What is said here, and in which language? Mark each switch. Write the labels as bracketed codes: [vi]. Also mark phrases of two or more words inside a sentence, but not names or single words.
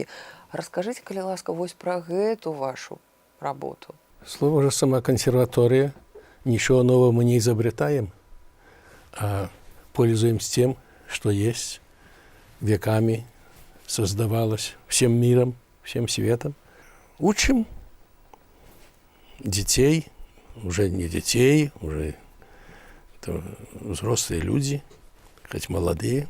[ru] Расскажите, [be] коли ласка, вось [ru] про эту вашу работу. Слово же сама консерватория. Ничего нового мы не изобретаем, а пользуемся тем, что есть, веками создавалось всем миром, всем светом. Учим детей, уже не детей, уже взрослые люди, хоть молодые.